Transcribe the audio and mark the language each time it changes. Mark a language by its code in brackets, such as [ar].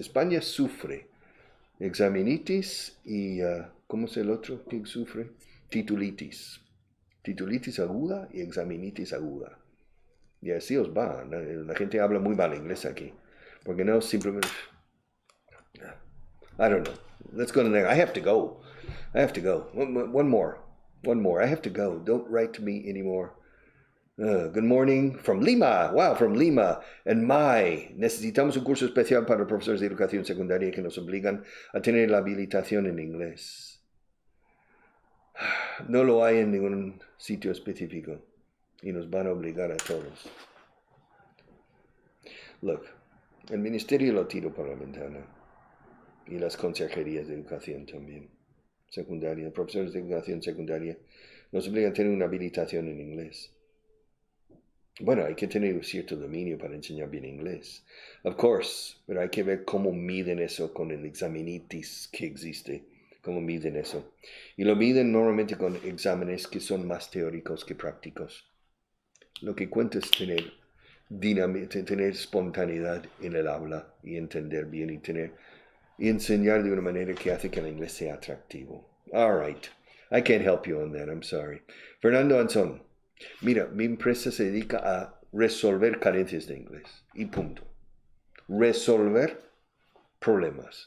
[es] España sufre examinitis y ¿cómo es el otro que sufre? Titulitis. Titulitis aguda y examinitis aguda. Y así os va. La gente habla muy mal inglés aquí. Porque no simplemente... [en] I don't know. Let's go to the next. I have to go. One more. I have to go. Don't write to me anymore. Good morning from Lima. Wow, from Lima. [es] En May, necesitamos un curso especial para profesores de educación secundaria que nos obligan a tener la habilitación en inglés. No lo hay en ningún sitio específico y nos van a obligar a todos. [en] Look, [es] el ministerio lo tiro por la ventana y las consejerías de educación también. Secundaria, profesores de educación secundaria nos obligan a tener una habilitación en inglés. Bueno, hay que tener un cierto dominio para enseñar bien inglés. [en] Of course, [es] pero hay que ver cómo miden eso con el examinitis que existe. Cómo miden eso. Y lo miden normalmente con exámenes que son más teóricos que prácticos. Lo que cuenta es tener espontaneidad en el habla y entender bien y enseñar de una manera que hace que el inglés sea atractivo. [en] All right. I can't help you on that. I'm sorry. Fernando Anzón. [es] Mira, mi empresa se dedica a resolver carencias de inglés. Y punto. Resolver problemas.